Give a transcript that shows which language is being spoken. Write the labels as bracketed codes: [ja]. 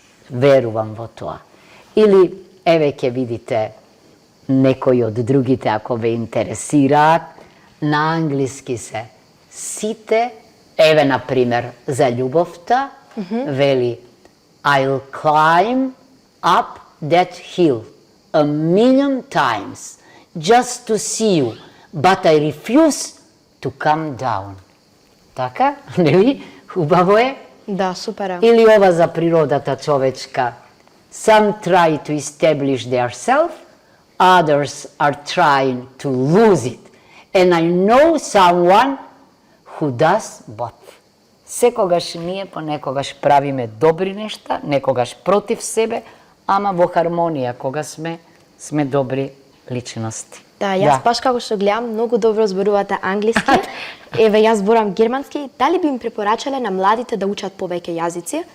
[mk] Верувам во тоа. Или, еве ќе видите некои од другите, ако ве интересираат, на англиски се сите, еве, например, за љубовта, вели [en] I'll climb up that hill 1,000,000 times just to see you, but I refuse to come down. [mk] Така, нели? Хубаво е? Да, супер е. Или ова за природата човечка. [en] Some try to establish their self, others are trying to lose it. And I know someone who does both. [mk] Секогаш ние понекогаш правиме добри нешта, некогаш против себе, ама во хармонија кога сме добри личности. Да, јас баш како што гледам, многу добро зборувате англиски. Еве, јас зборам германски. Дали би им препорачале на младите да учат повеќе јазици?